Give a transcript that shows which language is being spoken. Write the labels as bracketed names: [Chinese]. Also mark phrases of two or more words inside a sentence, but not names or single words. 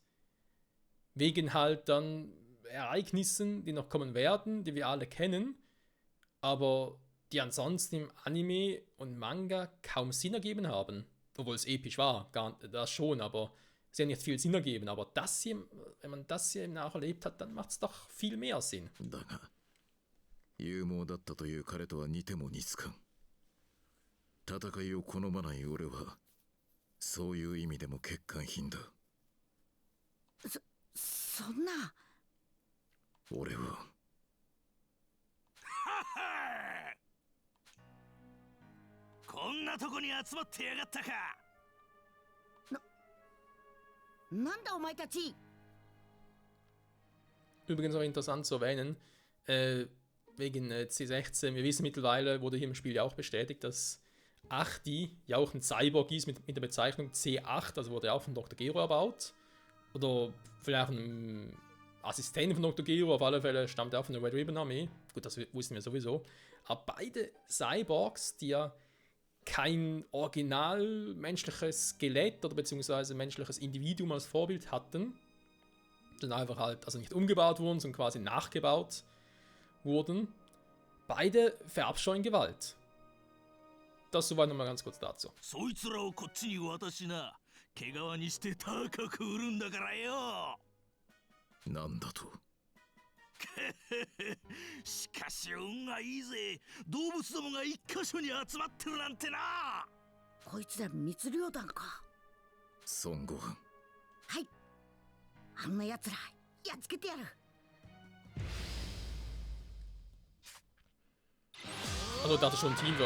[German] Wegen halt dann Ereignissen, die noch kommen werden, die wir alle kennen, aber die ansonsten im Anime und Manga kaum Sinn ergeben haben. Obwohl es episch war, das schon, aber es hat nicht viel Sinn ergeben. Aber das hier, wenn man das hier nacherlebt hat, dann macht es doch viel mehr Sinn. [Japanese] だが、勇猛だったという彼とは似ても似つかん。戦いを好まない俺は、そういう意味でも欠陥品だ。そんな。俺は。こんなとこに集まってやがったか。なんだお前たち。 [German] Übrigens auch interessant zu erwähnen, wegen C16, wir wissen mittlerweile, wurde hier im Spiel ja auch bestätigt, dass Achti ja auch ein Cyborg ist mit der Bezeichnung C8, also wurde auch von Dr. Gero erbaut. Oder vielleicht ein Assistent von Dr. Gero, auf alle Fälle stammt er auch von der Red Ribbon Armee. Gut, das wussten wir sowieso. Aber beide Cyborgs, die ja kein original menschliches Skelett oder beziehungsweise menschliches Individuum als Vorbild hatten, sondern einfach halt, also nicht umgebaut wurden, sondern quasi nachgebaut wurden, beide verabscheuen Gewalt. das soweit nochmal ganz kurz dazu. [Japanese] そいつらをこっちに渡しな。毛皮にして高く売るんだからよ。なんだと。しかし運がいいぜ。動物どもが一箇所に集まってるなんてな。こいつら密漁団か。孫悟飯。はい。あんな奴らやっつけてやる。 [German] Also ich dachte schon Teamwork.